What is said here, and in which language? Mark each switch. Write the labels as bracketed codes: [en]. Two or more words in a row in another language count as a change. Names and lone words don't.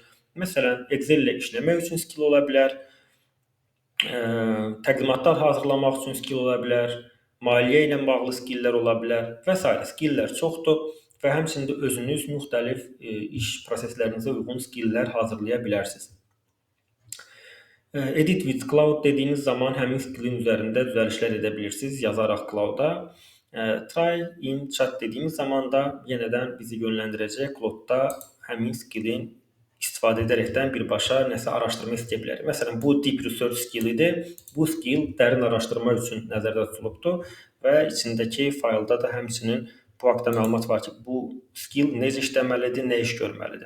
[az] Məsələn, Excel ilə işləmək üçün skill ola bilər, təqdimatlar hazırlamaq üçün skill ola bilər, maliyyə ilə bağlı skilllər ola bilər və s. Skilllər çoxdur və həmçində özünüz müxtəlif iş proseslərinizə uyğun skilllər hazırlaya bilərsiniz. [en] Edit with Cloud [az] dediyiniz zaman həmin skillin üzərində düzəlişlər edə bilirsiniz, yazaraq Cloud-a. [en] Try in chat [az] dediyimiz zaman da yenədən bizi yönləndirəcək Cloud-da həmin skillin istifadə edərəkdən birbaşa nəsə araşdırma istəyə bilərik. Məsələn, bu [en] deep research [az] skillidir. Bu skill dərin araşdırma üçün nəzərdə tutulubdur və içindəki faylda da həmçinin bu haqda məlumat var ki, bu skill necə işləməlidir, nə iş görməlidir.